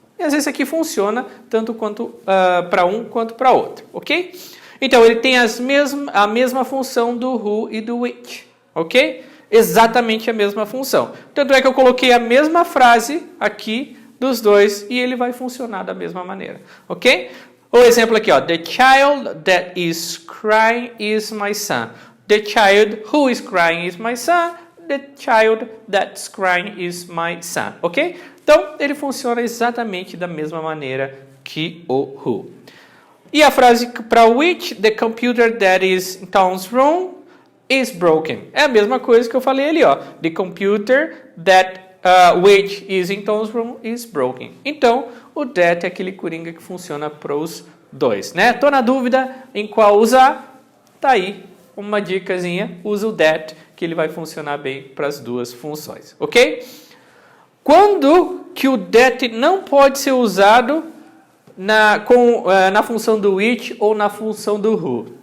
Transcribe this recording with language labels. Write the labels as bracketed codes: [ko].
[pt] E às vezes aqui funciona tanto quanto para um quanto para outro, ok? Então ele tem a mesma função do who e do which, ok? Exatamente a mesma função. Tanto é que eu coloquei a mesma frase aqui dos dois e ele vai funcionar da mesma maneira, ok? O exemplo aqui, ó, [en] the child that is crying is my son. The child who is crying is my son. The child that's crying is my son, ok? [pt] Então, ele funciona exatamente da mesma maneira que o who. E a frase para [en] which the computer that is in Tom's room is broken. [pt] É a mesma coisa que eu falei ali, ó. [en] The computer that which is in Tom's room is broken. [pt] Então, o that é aquele coringa que funciona para os dois, né? Tô na dúvida em qual usar. Tá aí uma dicasinha. Usa o that, que ele vai funcionar bem para as duas funções, ok? Quando que o that não pode ser usado na função do which ou na função do who?